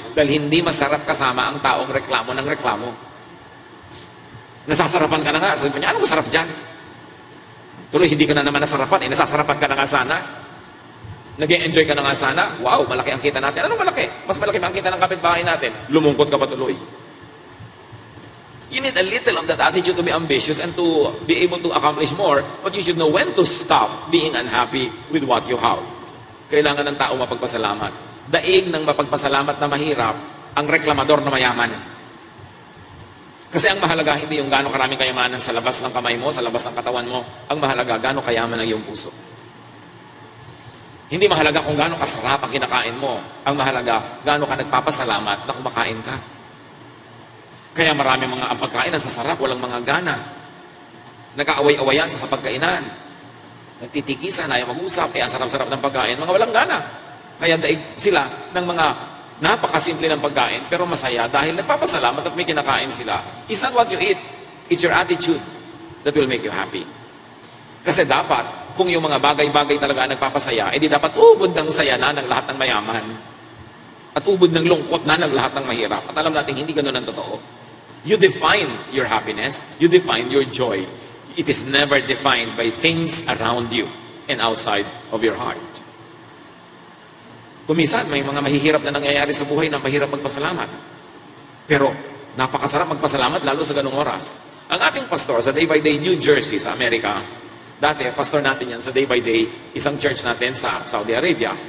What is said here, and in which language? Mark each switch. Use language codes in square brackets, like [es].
[tl] Dahil hindi masarap kasama ang taong reklamo ng reklamo. Nasasarapan ka na nga. Sabi niya, anong masarap dyan? Tuloy, hindi ka na naman nasarapan. Nasasarapan ka na nga sana. Nag-e-enjoy ka na nga sana. Wow, malaki ang kita natin. Anong malaki? Mas malaki ba ang kita ng kapitbahay natin? Lumungkot ka pa tuloy. [en] You need a little of that attitude to be ambitious and to be able to accomplish more, but you should know when to stop being unhappy with what you have. [tl] Kailangan ng tao mapagpasalamat. Daig ng mapagpasalamat na mahirap ang reklamador na mayaman. Kasi ang mahalaga hindi yung gaano karaming kayamanan sa labas ng kamay mo, sa labas ng katawan mo. Ang mahalaga, gaano kayaman ang iyong puso. Hindi mahalaga kung gaano kasarap ang kinakain mo. Ang mahalaga, gaano ka nagpapasalamat na kumakain ka. Kaya marami mga ang pagkain ang sasarap, walang mga gana. Nag-aaway-awayan sa kapagkainan. Nagtitikisan, ayaw mag-usap, kaya ang sarap-sarap ng pagkain, mga walang gana. Kaya daig sila ng mga napakasimple ng pagkain, pero masaya dahil nagpapasalamat at may kinakain sila. [en] It's not what you eat, it's your attitude that will make you happy. [tl] Kasi dapat, kung yung mga bagay-bagay talaga ang nagpapasaya, edi dapat ubod ng saya na ng lahat ng mayaman. At ubod ng lungkot na ng lahat ng mahirap. At alam natin, hindi ganun ang totoo. [en] You define your happiness, you define your joy. It is never defined by things around you and outside of your heart. [tl] Kumisan, may mga mahihirap na nangyayari sa buhay na mahirap magpasalamat. Pero, napakasarap magpasalamat lalo sa ganung oras. Ang ating pastor sa Day by Day, New Jersey, sa Amerika, dati, pastor natin yan sa Day by Day, isang church natin sa Saudi Arabia.